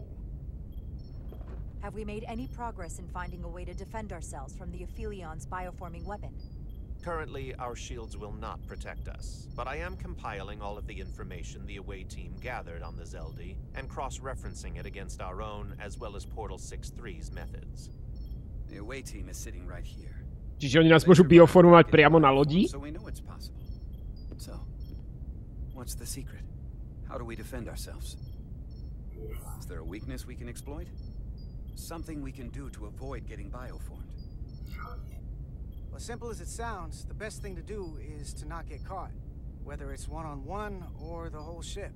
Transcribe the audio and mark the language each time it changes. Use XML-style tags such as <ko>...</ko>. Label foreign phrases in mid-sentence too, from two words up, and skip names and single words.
<en>Have we made any progress in finding a way to defend ourselves from the Aphilion's bioforming weapon? Currently, our shields will not protect us, but I am compiling all of the information the away team gathered on the Zeldi and cross-referencing it against our own as well as Portal 6-3's methods. The away team is sitting right here.</en> <sk>Čiže oni nás môžu bioformovať priamo na lodi?</sk> <en>So we know it's possible. So, what's the secret? How do we defend ourselves? Is there a weakness we can exploit? Something we can do to avoid getting bioformed? As simple as it sounds, the best thing to do is to not get caught, whether it's one-on-one or the whole ship.</en>